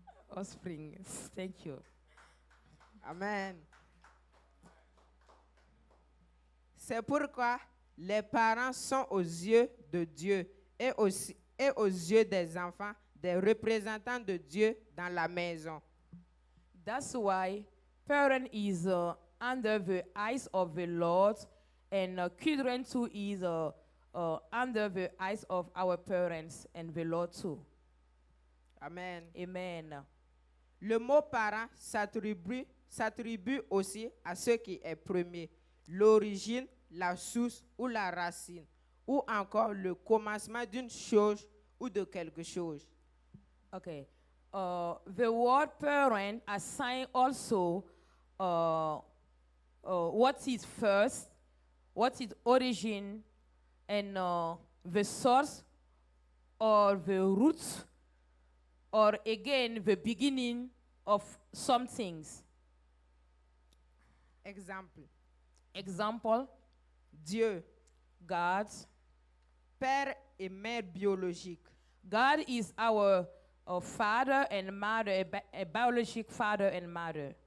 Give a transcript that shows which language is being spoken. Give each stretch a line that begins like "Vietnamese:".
English: Offspring. Thank you. Amen.
French: C'est pourquoi les parents sont aux yeux de Dieu et aux yeux des enfants des représentants de Dieu dans la maison.
English: That's why parent is under the eyes of the Lord, and children too is under the eyes of our parents and the Lord too. Amen. Amen.
French: Le mot parent s'attribue aussi à ce qui est premier, l'origine, la source ou la racine, ou encore le commencement d'une chose ou de quelque chose.
English: Okay. The word parent assign also what is first, what is origin, and the source or the roots, or again the beginning of some things. Example,
French: Dieu,
English: God.
French: père et mère biologique.
English: God is our father and mother, a biological father and mother.